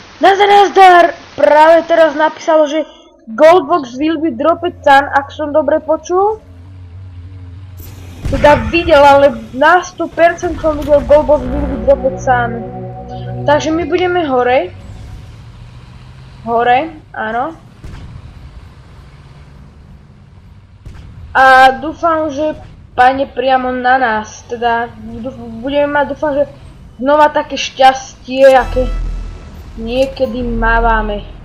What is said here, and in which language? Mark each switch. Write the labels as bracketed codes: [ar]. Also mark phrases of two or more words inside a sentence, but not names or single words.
[sk] Nazdar, práve teraz napísalo, že [en] Goldbox will be dropped son, [sk] ak som dobre počul. Teda videl, ale na 100% som videl [en] Goldbox will be dropped son. [sk] Takže my budeme hore. Hore, áno. A dúfam, že padne priamo na nás. Teda budeme mať, dúfam, že znova také šťastie, aké niekedy mávame.